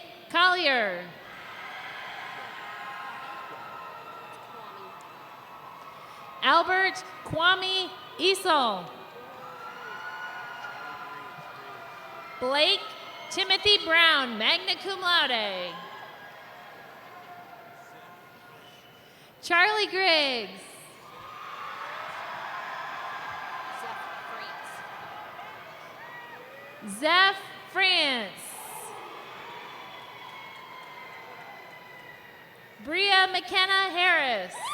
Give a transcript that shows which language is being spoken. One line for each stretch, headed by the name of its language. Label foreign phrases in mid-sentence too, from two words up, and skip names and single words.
English: Collier. Albert Kwame Esau. Blake Timothy Brown,
Latin: magna cum laude.
English: Charlie Griggs. Zeph France. Bria McKenna Harris.